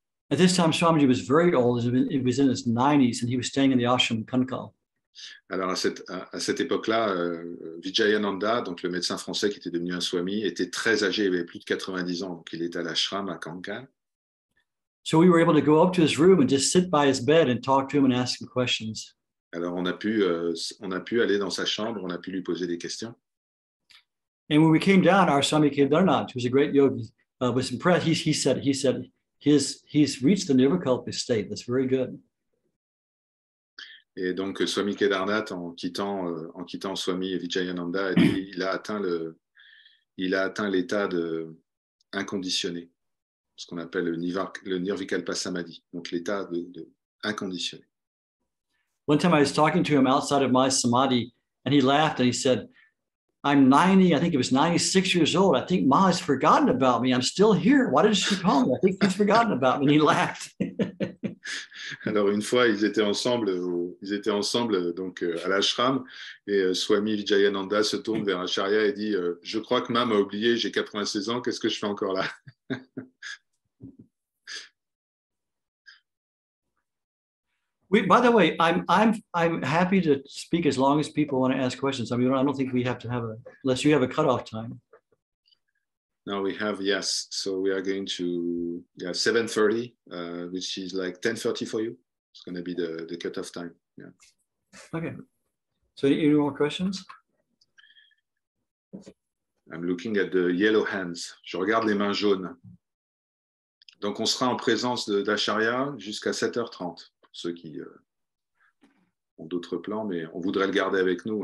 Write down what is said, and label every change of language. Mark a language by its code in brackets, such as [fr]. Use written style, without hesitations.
[en] At this time, Swamiji was very old. He was in his 90s, and he was staying in the ashram Kankal. [fr] Alors à cette époque-là, Vijayananda, donc le médecin français qui était devenu un Swami, était très âgé, il avait plus de 90 ans, donc il était à l'ashram à Kankal. [en] So we were able to go up to his room and just sit by his bed and talk to him and ask him questions. [fr] Alors on a pu aller dans sa chambre, on a pu lui poser des questions. [en] And when we came down, our Swami Kedarnath, who's a great yogi, was impressed. He said he's reached the Nirvikalpa state. That's very good. [fr] Et donc Swami Kedarnath, en quittant Swami Vijayananda, a dit, il a atteint l'état de inconditionné, ce qu'on appelle le Nirvikalpa Samadhi, donc l'état de inconditionné. [en] One time I was talking to him outside of my samadhi, and he laughed and he said, I'm 90, I think it was 96 years old. I think Ma has forgotten about me. I'm still here. Why didn't she call me? I think she's forgotten about me. And he laughed. [fr] Alors une fois, ils étaient ensemble donc à l'ashram, et Swami Vijayananda se tourne vers Acharya et dit je crois que Ma m'a oublié, j'ai 96 ans, qu'est-ce que je fais encore là? [en] By the way, I'm happy to speak as long as people want to ask questions. I mean, I don't think we have to have unless you have a cutoff time. No, we have, yes. So we are going to 7:30, which is like 10:30 for you. It's going to be the cutoff time. Yeah. Okay. So any more questions? I'm looking at the yellow hands. [fr] Je regarde les mains jaunes. Donc on sera en présence d'Acharya jusqu'à 7h30. Ceux qui ont d'autres plans, mais on voudrait le garder avec nous.